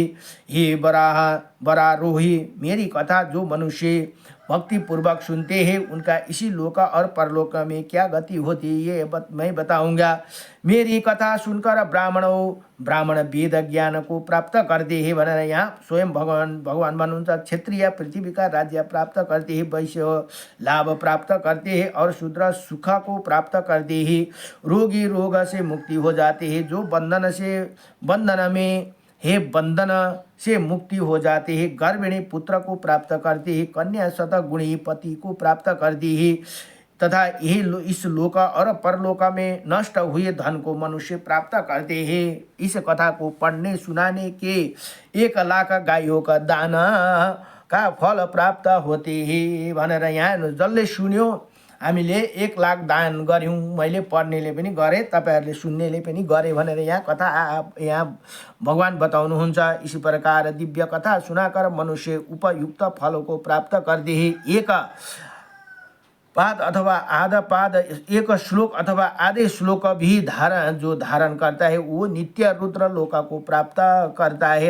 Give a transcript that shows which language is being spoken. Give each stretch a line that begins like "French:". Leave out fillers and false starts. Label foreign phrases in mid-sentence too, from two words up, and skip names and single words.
Hindi: हे बरारोही, मेरी कथा जो मनुष्य भक्ति पूर्वक सुनते हैं, उनका इसी लोक और परलोक में क्या गति होती है ये मैं बताऊंगा। मेरी कथा सुनकर ब्राह्मण वेद ज्ञान को प्राप्त करते हैं
Nepali: भनेर यहाँ स्वयं भगवान भन्नुहुन्छ।
Hindi: क्षत्रिय पृथ्वी का राज्य प्राप्त करते हैं, वैश्य लाभ प्राप्त करते हैं और शूद्र सुख को प्राप्त करते हैं। रोगी रोग से मुक्ति हो जाते हैं, जो बंधन से मुक्ति हो जाते हैं। गर्भिणी पुत्र को प्राप्त करते हैं, कन्या शतगुणी पति को प्राप्त करती है, तथा यही इस लोक और परलोक में नष्ट हुए धन को मनुष्य प्राप्त करते हैं। इस कथा को पढ़ने सुनाने के 1 लाख गायों का दान का फल प्राप्त होते हैं
Nepali: भनेर यहाँ जसले सुन्यो हामीले 1 लाख दान गऱ्यौँ, मैले पढ्नेले पनि गरेँ, तपाईहरूले सुन्नेले पनि गरे भनेर यहाँ कथा यहाँ भगवान बताउनुहुन्छ।
Hindi: इसी प्रकार दिव्य कथा सुनाकर मनुष्य उपयुक्त फलों को प्राप्त करते हैं। एक पाद अथवा आधा पाद, एक श्लोक अथवा आधे श्लोक भी जो धारण करता है वो नित्य रुद्र लोक को प्राप्त करता है।